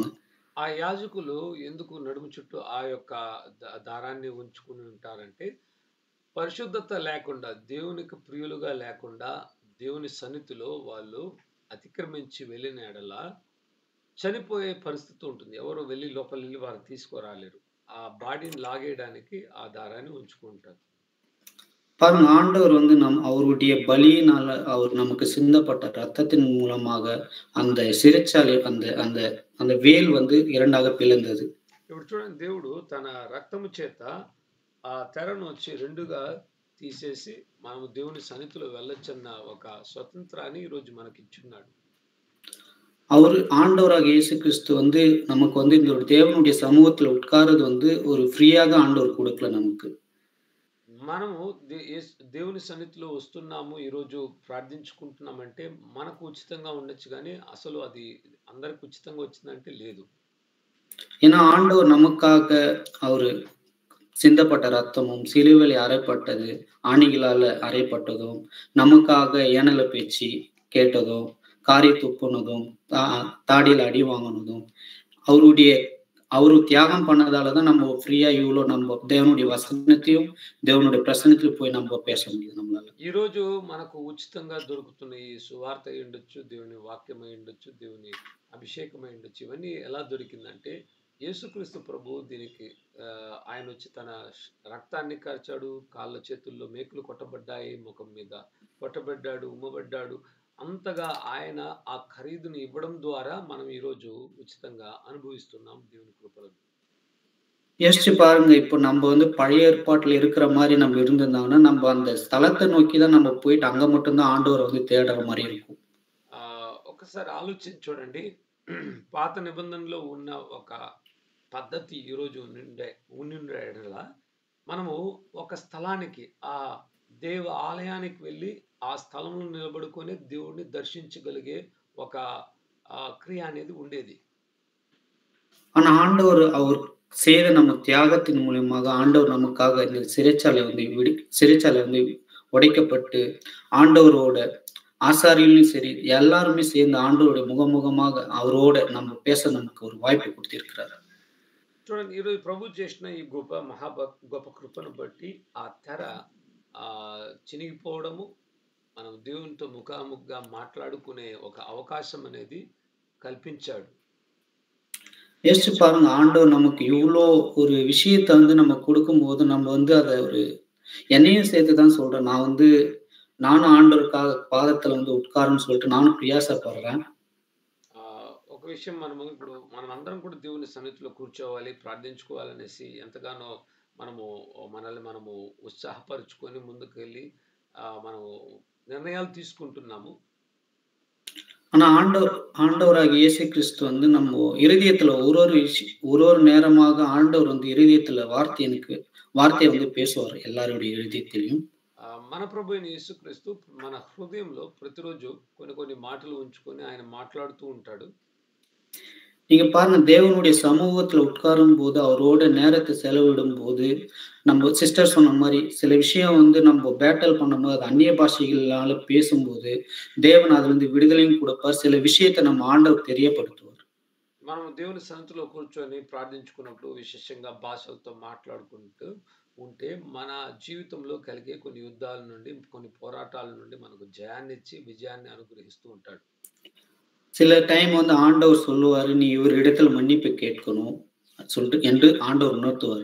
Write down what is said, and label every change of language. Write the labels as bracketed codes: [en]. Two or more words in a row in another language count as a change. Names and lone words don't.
[te] ఆ యాజకులు ఎందుకు నడుము చుట్టూ ఆ యొక్క దారాన్ని ఉంచుకుని ఉంటారంటే, పరిశుద్ధత లేకుండా, దేవునికి ప్రియులుగా లేకుండా, దేవుని సన్నిధిలో వాళ్ళు అతిక్రమించి వెళ్ళిన ఎడల చనిపోయే పరిస్థితి ఉంటుంది. ఎవరు వెళ్లి లోపలెళ్లి వారిని తీసుకురాలేరు. ఆ బాడీని లాగేయడానికి ఆ దారాన్ని ఉంచుకుంటారు. [ta] பாருங்க ஆண்டவர் வந்து அவருடைய பலியினால அவர் நமக்கு சிந்தப்பட்ட ரத்தத்தின் மூலமாக அந்த சிறைச்சாலை அந்த அந்த அந்த வேல் வந்து 2ஆக பிளந்தது. [te] ఇప్పుడు చూడండి, దేవుడు తన రక్తము చేత ఆ తెరను వచ్చి 2గా తీసేసి మనము దేవుని సన్నిధిలో వెళ్ళొచ్చన్న ఒక స్వతంత్రాన్ని ఈరోజు మనకిచ్చున్నాడు. [ta] அவரு ஆண்டவராகிய இயேசு கிறிஸ்து வந்து நமக்கு வந்து இந்த ஒரு தேவனுடைய சமூகத்துல உட்கார்றது வந்து ஒரு ஃப்ரீயாக ஆண்டவர் குடுக்கல நமக்கு. [te] మనము దేవుని సన్నిధిలో వస్తున్నాము, ఈరోజు ప్రార్థించుకుంటున్నామంటే మనకు ఉచితంగా ఉండొచ్చు గానీ, అసలు అది అందరికి ఉచితంగా వచ్చిందంటే లేదు. [ta] ஏன்னா ஆண்டவர் நமக்காக அவரு சிந்தப்பட்ட ரத்தமும், சிலுவையிலே அறைப்பட்டது, ஆணிகளால அறைப்பட்டதும், நமக்காக ஏனல பேச்சு கேட்டதும், காரி துப்புனதும், தாடியில அடி வாங்குனதும், அவருடைய அவரு தியாகம் பண்ணதால தான் நம்ம ஃப்ரீயா இவ்ளோ நம்ம தேவனுடைய வசனத்தையும், தேவனுடைய பிரசன்னத்திலும் போய் நம்ம பேச முடியுது நம்மளால. [te] ఈరోజు మనకు ఉచితంగా దొరుకుతున్న ఈ సువార్త అయి ఉండొచ్చు, దేవుని వాక్యం అయి ఉండొచ్చు, దేవుని అభిషేకం అయి ఉండొచ్చు. ఇవన్నీ ఎలా దొరికిందంటే, యేసుక్రీస్తు ప్రభువు దీనికి ఆయన వచ్చి తన రక్తాన్ని కార్చాడు, కాళ్ళ చేతుల్లో మేకులు కొట్టబడ్డాయి, ముఖం మీద కొట్టబడ్డాడు, ఉమ్మబడ్డాడు. అంతగా ఆయన ఆ ఖరీదుని ఇవ్వడం ద్వారా మనం ఈరోజు ఉచితంగా అనుభవిస్తున్నాం దేవుని కృపలను. [ta] யோசிச்சு பாருங்க, இப்போ நம்ம வந்து பழைய ஏற்பாட்டுல இருக்கிற மாரி நம்ம இருந்திருந்தாங்கன்னா, நம்ம அந்த ஸ்தலத்த நோக்கி தான் நம்ம போயிட்டு அங்க மட்டும் தான் ஆண்டவர வந்து தேடுற மாரி இருக்கும். [te] ఒకసారి ఆలోచించి చూడండి. పాత నిబంధనలో ఉన్న ఒక పద్ధతి ఈరోజు ఉండిండే ఎడల మనము ఒక స్థలానికి, ఆ దేవ ఆలయానికి వెళ్ళి ఆ స్థలంలో నిలబడుకొని దేవుడిని దర్శించగలిగే ఒక క్రియ అనేది ఉండేది. [ta] ஆனா ஆண்டவர் அவர் செய்த நம்ம தியாகத்தின் மூலியமாக ஆண்டவர் நமக்காக இந்த சிறைச்சாலை வந்து உடைக்கப்பட்டு, ஆண்டவரோட ஆசாரியர்களும் சரி, எல்லாருமே சேர்ந்து ஆண்டவருடைய முகமுகமாக அவரோட நம்ம பேச நமக்கு ஒரு வாய்ப்பு குடுத்திருக்கிறாரு. [te] చూడండి, ఈరోజు ప్రభు చేసిన ఈ గొప్ప కృపను బట్టి ఆ తెర చినిగిపోవడము, మనం దేవునితో ముఖాముఖిగా మాట్లాడుకునే ఒక అవకాశం అనేది కల్పించాడు. [ta] யோசிச்சு பாருங்க, ஆண்டவர் நமக்கு இவ்ளோ ஒரு விஷயத்த வந்து நம்ம குடுக்கும்போது, நம்ம வந்து அத ஒரு என்னையும் சேர்த்து தான் சொல்றேன். நானும் ஆண்டவருக்காக பாதத்துல வந்து உட்காருன்னு சொல்லிட்டு நானும் பிரயாசப்படுறேன். [te] ఒక విషయం, ఇప్పుడు మనమందరం కూడా దేవుని సన్నిధిలో కూర్చోవాలి, ప్రార్థించుకోవాలనేసి ఎంతగానో మనల్ని మనము ఉత్సాహపరుచుకొని ముందుకెళ్ళి మనము నిర్ణయాలు తీసుకుంటున్నాము. [ta] ஆனா ஆண்டவராகிய இயேசு கிறிஸ்து வந்து நம்ம இருதயத்துல ஒரு ஒரு நேரமாக ஆண்டவர் வந்து இருதயத்துல வார்த்தையை வந்து பேசுவார் எல்லாருடைய இருதயத்திலையும். [te] మన ప్రభు అయిన యేసుక్రీస్తు మన హృదయంలో ప్రతిరోజు కొన్ని మాటలు ఉంచుకొని ఆయన మాట్లాడుతూ ఉంటాడు. [ta] நீங்க பாருங்க, தேவனுடைய சமூகத்துல உட்காரும்போது, அவரோட நேரத்த செலவிடும்போது, நம்ம சிஸ்டர் சொன்ன மாரி, சில விஷயம் வந்து நம்ம பேட்டில் பண்ணும்போது, அது அந்நிய பாஷைகளால பேசும்போது, தேவன் அதுலருந்து விடுதலையும் குடுப்பார். சில விஷயத்த நம்ம ஆண்டவர் தெரியப்படுத்துவார். [te] మనం దేవుని సన్నిధిలో కూర్చొని ప్రార్థించుకున్నప్పుడు, విశేషంగా భాషలతో మాట్లాడుకుంటూ ఉంటే, మన జీవితంలో కలిగే కొన్ని యుద్ధాల నుండి, కొన్ని పోరాటాల నుండి మనకు జయాన్నిచ్చి, విజయాన్ని అనుగ్రహిస్తూ ఉంటాడు. [ta] சில டைம் வந்து ஆண்டவர் சொல்லுவாரு, "நீ இவரிடத்தில் மன்னிப்பு கேட்கணும்" என்று ஆண்டவர் உணர்த்துவார்.